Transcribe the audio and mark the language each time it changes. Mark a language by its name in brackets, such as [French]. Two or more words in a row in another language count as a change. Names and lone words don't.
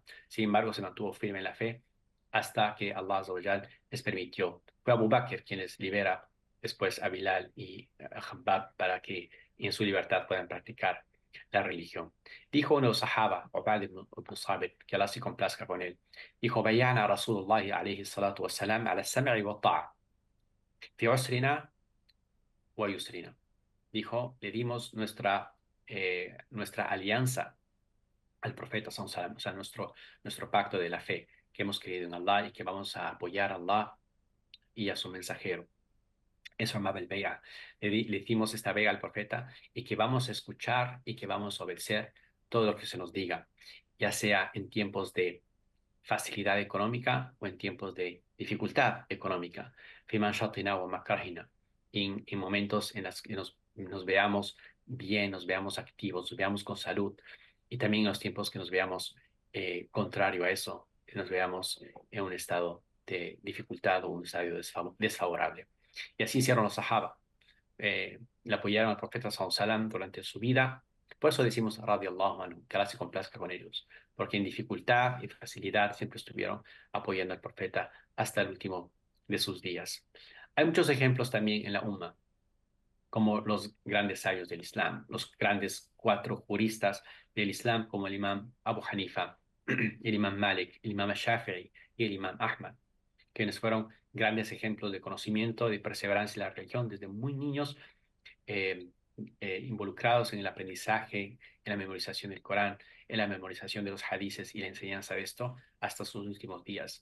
[Spanish] Sin embargo, se mantuvo firme en la fe hasta que Allah [Arabic] عز وجل [Spanish] les permitió. Fue Abu Bakr quien les libera después a Bilal y a Habbab para que en su libertad puedan practicar la religión. Dijo uno de los sahaba, Ubad ibn Sabit, que Allah se complazca con él, dijo: [Arabic] بايعنا رسول الله عليه الصلاة والسلام على السمع والطاعة في عسرنا ويسرنا. [Spanish] Dijo: le dimos nuestra alianza al profeta [Arabic] صلى الله عليه وسلم, [Spanish] o sea, nuestro pacto de la fe, que hemos creído en Allah y que vamos a apoyar a Allah y a su mensajero. Eso amaba el Bea. Le hicimos esta vega al profeta y que vamos a escuchar y que vamos a obedecer todo lo que se nos diga, ya sea en tiempos de facilidad económica o en tiempos de dificultad económica. [Arabic] في منشطنا ومكرهنا. [Spanish] En momentos en los que nos veamos bien, nos veamos activos, nos veamos con salud, y también en los tiempos que nos veamos contrario a eso, que nos veamos en un estado de dificultad o un estado desfavorable. Y así hicieron los sahaba. Le apoyaron al profeta [Arabic] صلى الله عليه وسلم [Spanish] durante su vida. Por eso decimos [Arabic] رضي الله عنه, [Spanish] que Allah se complazca con ellos, porque en dificultad y facilidad siempre estuvieron apoyando al profeta hasta el último de sus días. Hay muchos ejemplos también en la Umma, como los grandes sabios del Islam, los grandes cuatro juristas del Islam, como el imam Abu Hanifa, el imam Malik, el imam Shafi'i y el imam Ahmad, quienes fueron grandes ejemplos de conocimiento, de perseverancia en la religión desde muy niños, eh, involucrados en el aprendizaje, en la memorización del Corán, en la memorización de los hadices y la enseñanza de esto hasta sus últimos días.